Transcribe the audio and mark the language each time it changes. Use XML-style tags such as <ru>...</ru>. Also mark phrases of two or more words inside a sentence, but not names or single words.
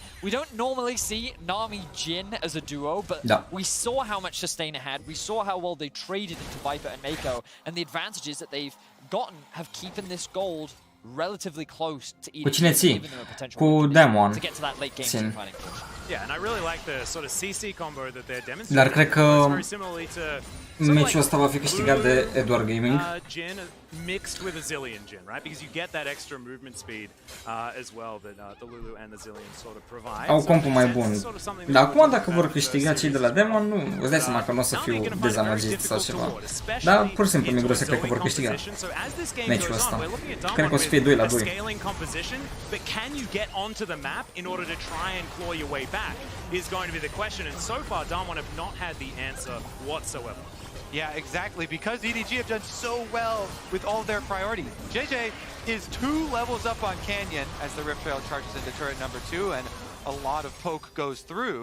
<en>We don't normally see Nami Jin as a duo, but we saw how much sustain it had. We saw how well they traded into Viper and Mako, and the advantages that they've gotten have keeping this gold relatively close to EDG, giving them a potential to get to that late game team fighting. Yeah, and I really like the sort of CC combo that they're demonstrating.</en> <ro>Dar cred că meciul ăsta va fi câștigat de Edward Gaming.</ro> <en>Jin mixed with a Zillion Jin, right? Because you get that extra movement speed as well that the Lulu and the Zillion sort of provide.</en> <ro>Au compul mai bun. Dar acum dacă vor câștiga cei de la Demon, nu, îți dai seama că nu o să fiu dezamăgit sau ceva. Dar pur și simplu mi-e greu să cred că vor câștiga meciul ăsta. Cred că o să fie 2-2.</ro> <en>But can you get onto the map in order to try and claw your way back is going to be the question, and so far Damwon have not had the answer whatsoever. Yeah, exactly, because EDG have done so well with all of their priorities. JJ is 2 levels up on Canyon as the Rift Trail charges into turret number 2 and a lot of poke goes through.</en>